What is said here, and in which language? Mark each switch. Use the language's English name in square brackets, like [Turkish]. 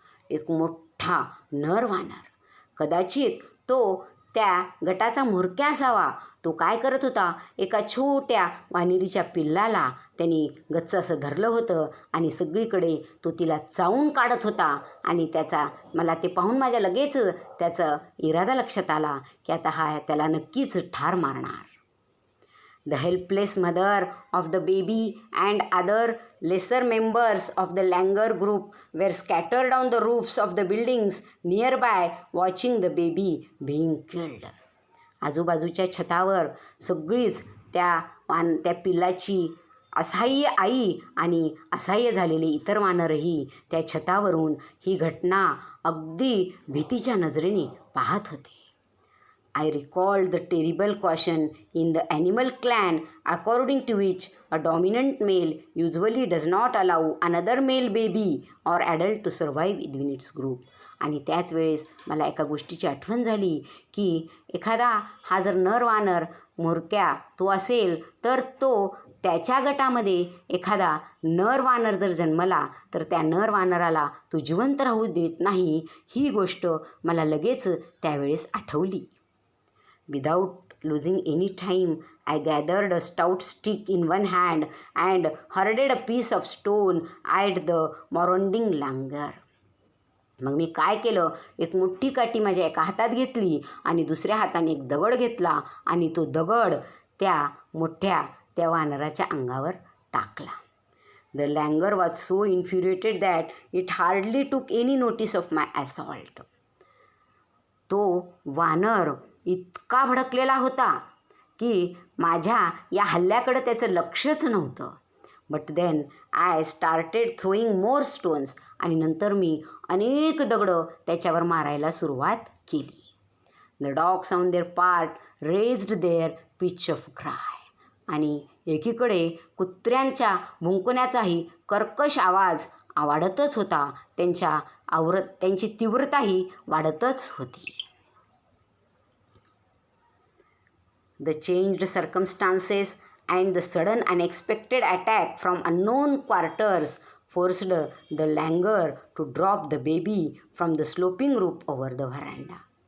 [Marathi] एक मोठा नर वानर, कदाचित तो त्या गटाचा म्होरक्या असावा. तो काय करत होता? एका छोट्या वानरीच्या पिल्लाला त्यांनी गच्च असं धरलं होतं आणि सगळीकडे तो तिला चावून काढत होता. आणि मला ते पाहून माझ्या लगेच त्याचा इरादा लक्षात आला की आता त्याला नक्कीच ठार मारणार. [English] The helpless mother of the baby and other lesser members of the Langer group were scattered on the roofs of the buildings nearby watching the baby being killed. [Marathi] आजूबाजूच्या छतावर सगळीच त्या पिल्लाची असहाय्य आई आणि असहाय्य झालेली इतर वानरही त्या छतावरून ही घटना अगदी भीतीच्या नजरेने पाहत होते. [English] I recalled the terrible caution in the animal clan according to which a dominant male usually does not allow another male baby or adult to survive within its group. [Marathi] आणि त्याच वेळेस मला एका गोष्टीची आठवण झाली की एखादा हा जर नर वानर म्होरक्या तो असेल तर तो त्याच्या गटामध्ये एखादा नर वानर जर जन्मला तर त्या नर वानराला तो जिवंत राहू देत नाही, ही गोष्ट मला लगेच त्यावेळेस आठवली. [English] Without losing any time I gathered a stout stick in one hand and hurled a piece of stone at the marauding langur. [Marathi] मग मी काय केलं, एक मोठी काठी माझ्या एका हातात घेतली आणि दुसऱ्या हाताने एक दगड घेतला आणि तो दगड त्या वानराच्या अंगावर टाकला. [English] The langur was so infuriated that it hardly took any notice of my assault. [Marathi] तो वानर इतका भडकलेला होता की माझ्या या हल्ल्याकडे त्याचं लक्षच नव्हतं. [English] But then I started throwing more stones. [Marathi] आणि नंतर मी अनेक दगडं त्याच्यावर मारायला सुरुवात केली. [English] The dogs on their part raised their pitch of cry. [Marathi] आणि एकीकडे कुत्र्यांच्या भुंकण्याचाही कर्कश आवाज वाढतच होता. त्यांची तीव्रताही वाढतच होती. [English] The changed circumstances and the sudden unexpected attack from unknown quarters forced the langur to drop the baby from the sloping roof over the veranda.